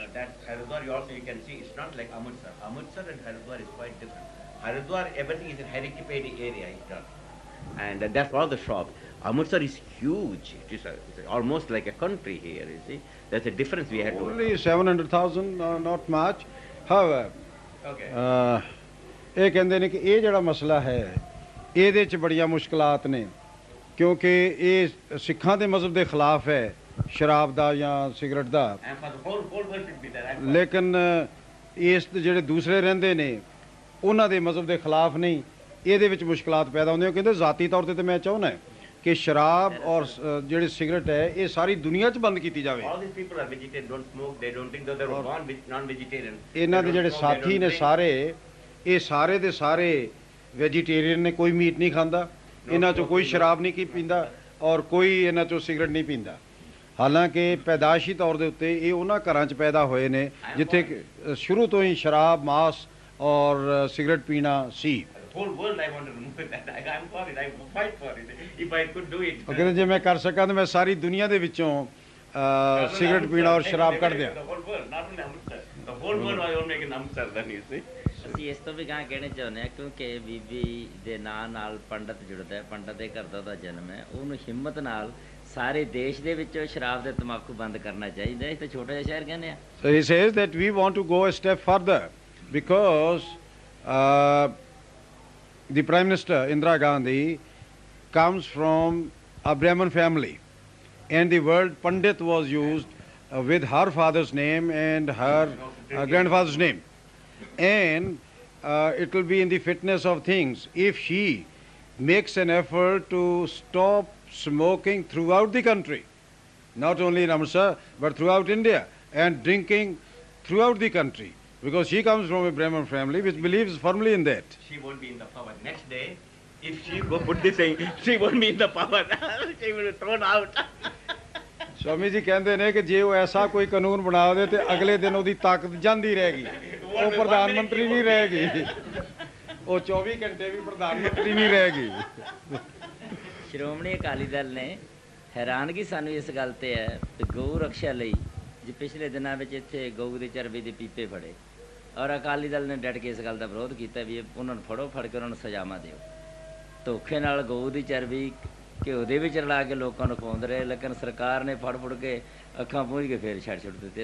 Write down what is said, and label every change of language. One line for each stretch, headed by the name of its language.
English: That Haridwar you also you can see it's not like Amritsar. Amritsar and Haridwar is quite different. Haridwar everything is in Harikipedi area is done, and that's all the shops. Amritsar is huge. It's almost like a country here. You see, there's a difference we had to. Only 700,000, not much. However, Okay.
Punjabi: ਇਹ ਕਹਿੰਦੇ ਨੇ ਕਿ ਇਹ ਜਿਹੜਾ ਮਸਲਾ ਹੈ ਇਹਦੇ 'ਚ ਬੜੀਆਂ ਮੁਸ਼ਕਲਾਤ ਨੇ ਕਿਉਂਕਿ ਇਹ ਸਿੱਖਾਂ ਦੇ ਮਜ਼ਹਬ ਦੇ ਖਿਲਾਫ ਹੈ ਸ਼ਰਾਬ ਦਾ ਜਾਂ cigarette ਦਾ
English: And for the whole world should be there.
Punjabi: ਲੇਕਿਨ ਇਸ ਦੇ ਜਿਹੜੇ ਦੂਸਰੇ ਰਹਿੰਦੇ ਨੇ ਉਹਨਾਂ ਦੇ ਮਜ਼ਹਬ ਦੇ ਖਿਲਾਫ ਨਹੀਂ ਇਹਦੇ ਵਿੱਚ ਮੁਸ਼ਕਲਾਤ ਪੈਦਾ ਹੁੰਦੀਆਂ ਕਹਿੰਦੇ ਜ਼ਾਤੀ ਤੌਰ ਤੇ ਮੈਂ ਚਾਹੁੰਦਾ ਕਿ ਸ਼ਰਾਬ ਔਰ ਜਿਹੜੀ ਸਿਗਰਟ ਹੈ ਇਹ ਸਾਰੀ ਦੁਨੀਆ 'ਚ ਬੰਦ ਕੀਤੀ ਜਾਵੇ
English: All these people are vegetarian, don't smoke, they don't think that they were born non-vegetarian.
Punjabi: ਇਹਨਾਂ ਦੇ ਜਿਹੜੇ ਸਾਥੀ ਨੇ ਸਾਰੇ ਇਹ ਸਾਰੇ ਦੇ ਸਾਰੇ ਵੈਜੀਟੇਰੀਅਨ ਨੇ ਕੋਈ ਮੀਟ ਨਹੀਂ ਖਾਂਦਾ ਇਹਨਾਂ 'ਚੋਂ ਕੋਈ ਸ਼ਰਾਬ ਨਹੀਂ ਪੀਂਦਾ ਔਰ ਕੋਈ ਇਹਨਾਂ 'ਚੋਂ ਸਿਗਰਟ ਨਹੀਂ ਪੀਂਦਾ ਹਾਲਾਂਕਿ ਪੈਦਾਇਸ਼ੀ ਤੌਰ ਦੇ ਉੱਤੇ ਇਹ ਉਹਨਾਂ ਘਰਾਂ 'ਚ ਪੈਦਾ ਹੋਏ ਨੇ ਜਿੱਥੇ ਸ਼ੁਰੂ ਤੋਂ ਹੀ ਸ਼ਰਾਬ ਮਾਸ ਔਰ ਸਿਗਰਟ ਪੀਣਾ ਸੀ
English: The whole world I want to remove that. I'm for it. I fight for it. If I could do it. ਉਹ ਕਹਿੰਦੇ ਜੇ ਮੈਂ ਕਰ ਸਕਾਂ ਤਾਂ ਮੈਂ ਸਾਰੀ ਦੁਨੀਆ ਦੇ ਵਿੱਚੋਂ ਸਿਗਰਟ ਪੀਣਾ ਔਰ ਸ਼ਰਾਬ ਕੱਢ ਦਿਆਂ The whole world, not only Amritsar. The whole world I will make an Amritsar then, you see.
Punjabi: ਅਸੀਂ ਇਸ ਤੋਂ ਵੀ ਗਾਂ ਕਹਿਣਾ ਚਾਹੁੰਦੇ ਹਾਂ ਕਿਉਂਕਿ ਬੀਬੀ ਦੇ ਨਾਂ ਨਾਲ ਪੰਡਤ ਜੁੜਦਾ ਹੈ, ਪੰਡਤ ਦੇ ਘਰ ਦਾ ਉਹਦਾ ਜਨਮ ਹੈ, ਉਹਨੂੰ ਹਿੰਮਤ ਨਾਲ ਸਾਰੇ ਦੇਸ਼ ਦੇ ਵਿੱਚੋਂ ਸ਼ਰਾਬ ਤੇ ਤੰਬਾਕੂ ਬੰਦ ਕਰਨਾ ਚਾਹੀਦਾ ਹੈ। ਇਹ ਤਾਂ ਛੋਟਾ ਜਿਹਾ ਸ਼ਹਿਰ ਕਹਿੰਦੇ ਆ।
English: So he says that we want to go a step further because the Prime Minister Indira Gandhi comes from a Brahmin family and the word Pandit was used with her father's name and her grandfather's name. And it will be in the fitness of things if she makes an effort to stop smoking throughout the country, not only in Amritsar but throughout India, and drinking throughout the country, because she comes from a Brahmin family which believes firmly in that. She won't be in the power. Next day, if she go put this thing, she won't be in the power. She will be thrown out.
Hindi: Swami ji कहते हैं कि जे वो ऐसा कोई कानून बना दे तो अगले दिन
Punjabi: ਉਹਦੀ ਤਾਕਤ ਜਾਂਦੀ
Hindi: रहेगी, वो प्रधानमंत्री नहीं रहेगी, वो 24 घंटे भी प्रधानमंत्री नहीं रहेगी।
Punjabi: ਸ਼੍ਰੋਮਣੀ ਅਕਾਲੀ ਦਲ ਨੇ ਹੈਰਾਨਗੀ ਸਾਨੂੰ ਇਸ ਗੱਲ ਤੇ ਹੈ ਕਿ ਗਊ ਰੱਖਿਆ ਲਈ ਜੇ ਪਿਛਲੇ ਦਿਨਾਂ ਵਿੱਚ ਇੱਥੇ ਗਊ ਦੀ ਚਰਬੀ ਦੇ ਪੀਪੇ ਫੜੇ ਔਰ ਅਕਾਲੀ ਦਲ ਨੇ ਡਟ ਕੇ ਇਸ ਗੱਲ ਦਾ ਵਿਰੋਧ ਕੀਤਾ ਵੀ ਉਹਨਾਂ ਨੂੰ ਫੜੋ, ਫੜ ਕੇ ਉਹਨਾਂ ਨੂੰ ਸਜ਼ਾਵਾਂ ਦਿਓ। ਧੋਖੇ ਨਾਲ ਗਊ ਦੀ ਚਰਬੀ ਘਿਓ ਦੇ ਵਿੱਚ ਰਲਾ ਕੇ ਲੋਕਾਂ ਨੂੰ ਖਵਾਉਂਦੇ ਰਹੇ, ਲੇਕਿਨ ਸਰਕਾਰ ਨੇ ਫੜ ਕੇ ਅੱਖਾਂ ਪੂੰਝ ਕੇ ਫੇਰ ਛੱਡ ਦਿੱਤੇ।